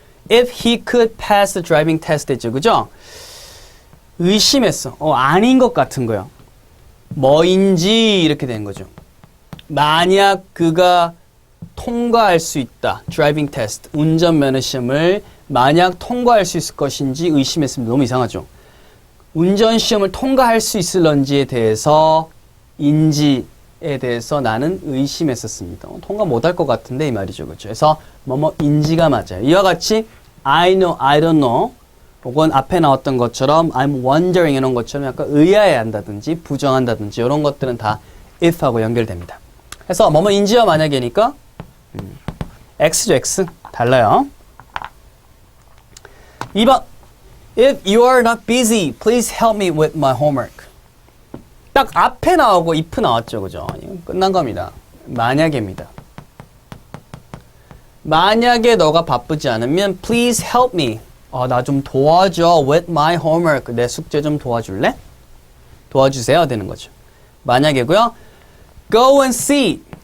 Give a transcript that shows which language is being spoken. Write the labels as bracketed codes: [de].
[en] If he could pass the driving test [ko] 했죠. 그죠? 의심했어. 아닌 것 같은 거요. 뭐인지 이렇게 되는 거죠. 만약 그가 통과할 수 있다. [en] driving test. [ko] 운전면허 시험을 만약 통과할 수 있을 것인지 의심했습니다. 너무 이상하죠? 운전시험을 통과할 수 있을런지에 대해서 인지에 대해서 나는 의심했었습니다. 통과 못할 것 같은데 이 말이죠. 그렇죠? 그래서 인지가 맞아요. 이와 같이 [en] I know, I don't know [ko] 혹은 앞에 나왔던 것처럼 [en] I'm wondering [ko] 이런 것처럼 약간 의아해한다든지 부정한다든지 이런 것들은 다 if하고 연결됩니다. 그래서 인지와 만약이니까 X죠, X. 달라요. 2번. [en] If you are not busy, please help me with my homework. [ko] 딱 앞에 나오고 if 나왔죠, 그죠? 이건 끝난 겁니다. 만약에입니다. 만약에 너가 바쁘지 않으면 [en] please help me. [ko] 나 좀 도와줘 [en] with my homework. [ko] 내 숙제 좀 도와줄래? 도와주세요 되는 거죠. 만약에고요. [en] Go and see.